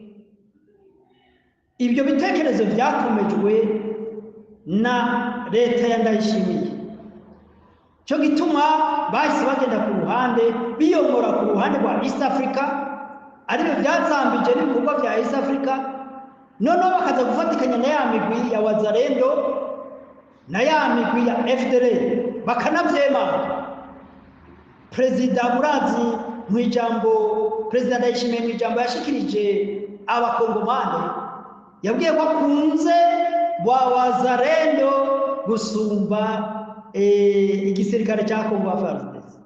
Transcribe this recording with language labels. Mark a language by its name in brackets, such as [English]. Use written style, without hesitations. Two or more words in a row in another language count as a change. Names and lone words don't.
[Kinyarwanda] Ibyo bitekerezo byakomejwe na leta ya Ndayishimiye, cyo gituma bahise bagenda ku ruhande biyomora ku ruhande rwa [English] East Africa, [Kinyarwanda] aribyo byazambije n'ibikorwa bya [English] East Africa, [Kinyarwanda] noneho bakaza gufatikanya na ya migwi ya Wazalendo na ya migwi ya FDLR bakanavyema. Perezida Murazi mu ijambo Perezida Ndayishimiye mu ijambo yashikirije abakongomane yabwiye ko akunze Wazalendo gusumba igisirikare cya Kongo FARDC.